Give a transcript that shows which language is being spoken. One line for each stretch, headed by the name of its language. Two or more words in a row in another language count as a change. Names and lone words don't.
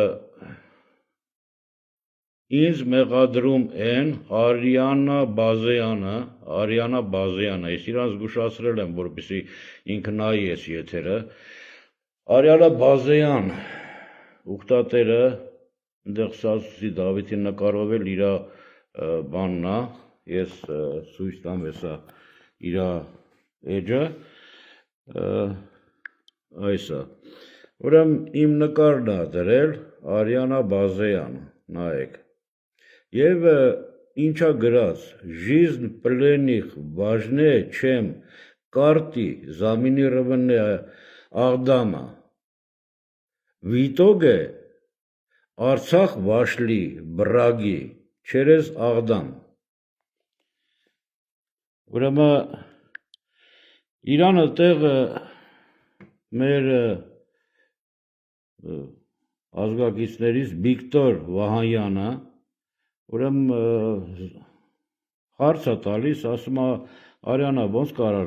Armenian: ինձ մեղադրում են Արիանա Բազեյանը, ես իրան զգուշացրել եմ, որպեսզի ինքը նայի էս եթերը, Արիանա Բազեյան, ուխտատերը, այնտեղ Սասուսի Դավիթին նկարվել իր բանն է, ես ցույց տամ հեսա իր էջը, այս է, ուրեմն իմ նկարն է դրել Արիանա Բազեյան, նայեք, եւ ինչա գրած,
Russian: жизнь пленных важнее, чем карты заминированные Աղդամը, в итоге Արցախ вошли враги через Աղդամ,
Armenian: ուրեմն Իրանը տեղը մեր ազգակիցներից Վիկտոր Վահանյանը, ուրեմն հարց է տալիս, ասում է Արիանա ոնց կարար